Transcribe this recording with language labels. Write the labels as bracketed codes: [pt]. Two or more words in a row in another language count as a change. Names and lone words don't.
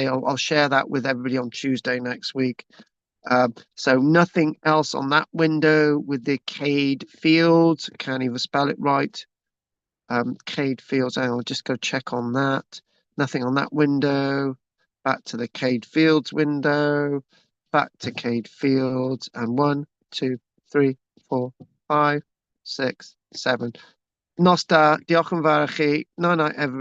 [en] I'll share that with everybody on Tuesday next week. So nothing else on that window with the Cade Fields. Can't even spell it right. Cade Fields. I'll just go check on that. Nothing on that window. Back to the Cade Fields window. Back to Cade Fields. And 1, 2, 3, 4, 5, 6, 7. [cy] Nos da. Diolch yn fawr i chi. [en] Night, everybody.